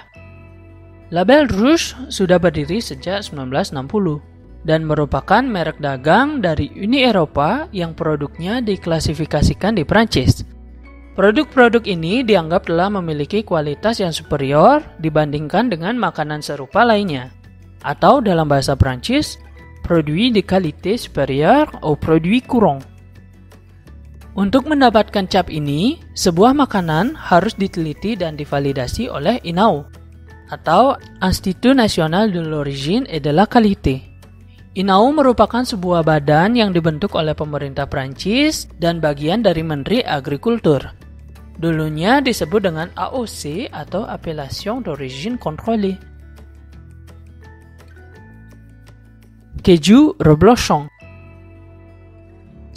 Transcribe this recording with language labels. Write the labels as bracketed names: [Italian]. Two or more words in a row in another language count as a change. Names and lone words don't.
[Indonesian] Label rouge sudah berdiri sejak 1960 dan merupakan merek dagang dari Uni Eropa yang produknya diklasifikasikan di Prancis. Produk-produk ini dianggap telah memiliki kualitas yang superior dibandingkan dengan makanan serupa lainnya, atau dalam bahasa Prancis, [French] produit de qualité supérieure aux produits courants. [Indonesian] Untuk mendapatkan cap ini, sebuah makanan harus diteliti dan divalidasi oleh INAO, atau Institut National de l'Origine et de la Qualité. INAO merupakan sebuah badan yang dibentuk oleh pemerintah Prancis dan bagian dari Menteri Agrikultur. Dulunya disebut dengan AOC atau Appellation d'Origine Contrôlée. Keju reblochon.